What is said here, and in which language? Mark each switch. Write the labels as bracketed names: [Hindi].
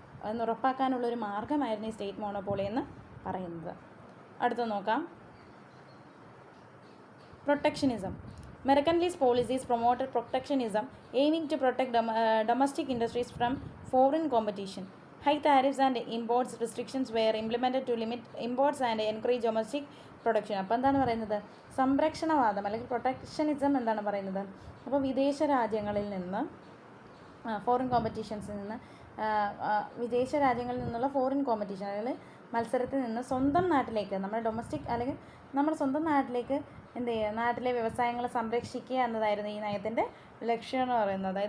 [Malayalam] എന്ന് ഉറപ്പാക്കാനുള്ളൊരു മാർഗ്ഗമായിരുന്നു ഈ state monopoly എന്ന് പറയുന്നത്. അടുത്ത നോക്കാം. Protectionism. [English] Mercantilist policies promoted protectionism, aiming to protect domestic industries from foreign competition. High tariffs and imports restrictions were implemented to limit imports and encourage domestic production. [Malayalam] അപ്പോൾ എന്താണ് പറയുന്നത്? സംരക്ഷണവാദം അല്ലെങ്കിൽ പ്രൊട്ടക്ഷനിസം എന്താണ് പറയുന്നത്? അപ്പോൾ വിദേശ രാജ്യങ്ങളിൽ നിന്ന് ഫോറിൻ കോമ്പറ്റീഷൻസിൽ നിന്ന് വിദേശ രാജ്യങ്ങളിൽ നിന്നുള്ള ഫോറിൻ കോമ്പറ്റീഷൻ അല്ലെങ്കിൽ മത്സരത്തിൽ നിന്ന് സ്വന്തം നാട്ടിലേക്ക് നമ്മുടെ ഡൊമസ്റ്റിക് അല്ലെങ്കിൽ നമ്മുടെ സ്വന്തം നാട്ടിലേക്ക് എന്ത് ചെയ്യുക, നാട്ടിലെ വ്യവസായങ്ങളെ സംരക്ഷിക്കുക എന്നതായിരുന്നു ഈ നയത്തിൻ്റെ ലക്ഷ്യം എന്ന് പറയുന്നത്.